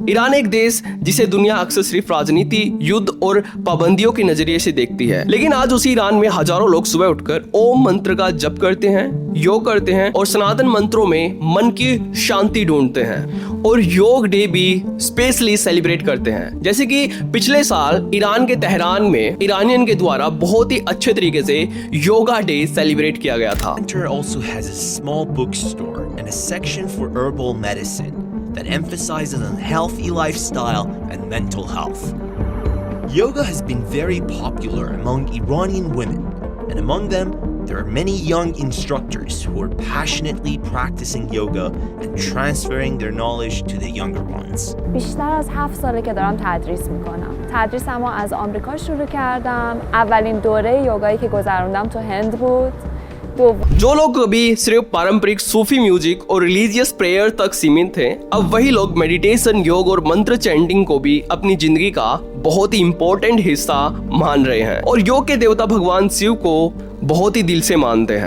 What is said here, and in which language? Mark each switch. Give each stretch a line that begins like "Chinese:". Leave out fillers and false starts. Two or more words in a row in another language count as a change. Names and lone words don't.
Hindi: ईरान एक देश जिसे दुनिया अक्सर सिर्फ राजनीति, युद्ध और पाबंदियों के नजरिए से देखती है, लेकिन आज उसी ईरान में हजारों लोग सुबह उठकर ओम मंत्र का जप करते हैं, योग करते हैं और सनातन मंत्रों में मन की शांति ढूंढते हैं और योग डे भी
English: specially celebrate
Hindi: करते हैं। जैसे कि पिछले साल ईरान के तेहरान में ईरानियन के द्वारा बहुत ही अच्छे तरीके से
English: yoga day celebrate
Hindi: किया गया था।
English: Center also has a small bookstore and a section for herbal medicine that emphasizes on healthy lifestyle and mental health. Yoga has been very popular among Iranian women, and among them there are many young instructors who are passionately practicing yoga and transferring their knowledge to the younger ones.
Persian: بیشتر از 7 ساله که دارم تدریس میکنم. تدریسمو از آمریکا شروع کردم. اولین دوره یوگایی که گذروندم تو هند بود.
Hindi: जो लोग कभी सिर्फ पारंपरिक सूफी म्यूजिक और
English: religious prayer
Hindi: तक सीमित थे, अब वही लोग मेडिटेशन, योग और मंत्र चैंटिंग को भी अपनी जिंदगी का बहुत ही इंपॉर्टेंट हिस्सा मान रहे हैं और योग के देवता भगवान शिव को बहुत ही दिल से मानते हैं।